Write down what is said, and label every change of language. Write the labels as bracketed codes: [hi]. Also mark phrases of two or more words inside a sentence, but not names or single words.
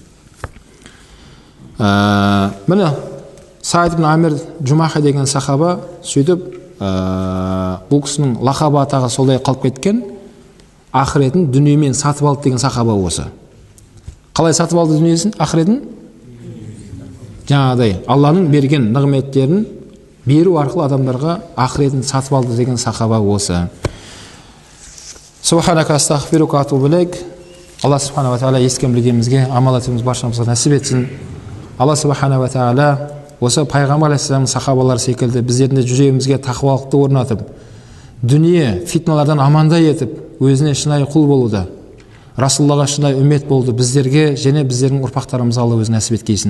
[kk] Міне Сайд бин Амир Жұмаха деген сахаба сөйтіп бұл кісінің лақабы атағы солай қалып кеткен, ақыретін дүниемен сатып алды деген сахаба осы. Қалай сатып алды дүниесін, ақыретін? Жаңағыдай Алланың берген нығметтерін беру арқылы адамдарға ақыретін сатып алды деген сахаба осы. [ar] سبحانك أستغفرك و أتوب إليك. [kk] Алла [ar] سبحانه و تعالى [kk] естіген білгенімізге амал етуіміз баршамызға нәсіп етсін. Алла [ar] سبحانه و تعالى [kk] осы пайғамбар алейхиссалам сахабалар секілді біздердің де жүрегімізге тақуалықты орнатып, дүние фитналардан амандай етіп, өзіне шынайы құл болуды, Расулаллаға шынайы үммет болуды біздерге және біздердің ұрпақтарымызға Алла өзі нәсіп еткейсін.